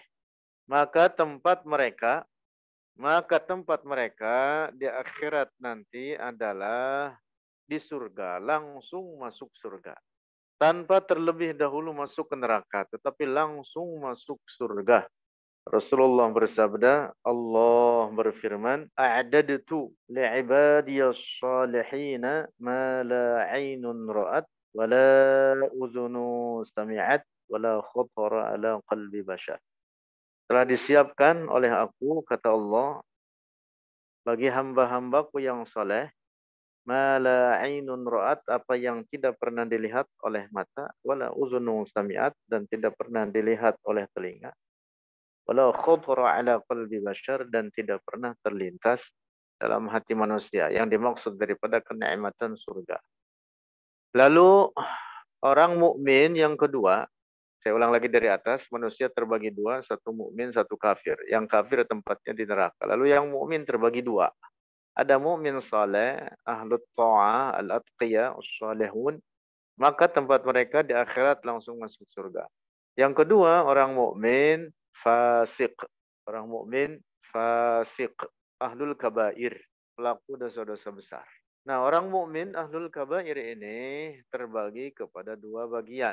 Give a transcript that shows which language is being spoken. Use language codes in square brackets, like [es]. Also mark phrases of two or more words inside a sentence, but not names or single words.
[id] Maka tempat mereka di akhirat nanti adalah di surga, langsung masuk surga. Tanpa terlebih dahulu masuk ke neraka, tetapi langsung masuk surga. Rasulullah bersabda, Allah berfirman, [ar] "أعددت لعبادي الصالحين ما لا عين رأت ولا أذن سمعت ولا خطر على قلب بشر." [id] Telah disiapkan oleh aku, kata Allah, bagi hamba-hambaku yang soleh, [ar] ما لا عين رأت, [id] apa yang tidak pernah dilihat oleh mata, [ar] ولا أذن سمعت, [id] dan tidak pernah dilihat oleh telinga, [ar] ولا خطر على قلب بشر, [id] dan tidak pernah terlintas dalam hati manusia, yang dimaksud daripada kenikmatan surga. Lalu orang mukmin yang kedua, saya ulang lagi dari atas, manusia terbagi dua, satu mukmin, satu kafir. Yang kafir tempatnya di neraka. Lalu yang mukmin terbagi dua. Ada mukmin saleh, [ar] أهل الطاعة، الأتقياء، الصالحون, [id] maka tempat mereka di akhirat langsung masuk surga. Yang kedua, orang mukmin fasik. Orang mukmin fasik, [ar] أهل الكبائر, [id] pelaku dosa-dosa besar. Nah, orang mukmin [ar] أهل الكبائر [id] ini terbagi kepada dua bagian.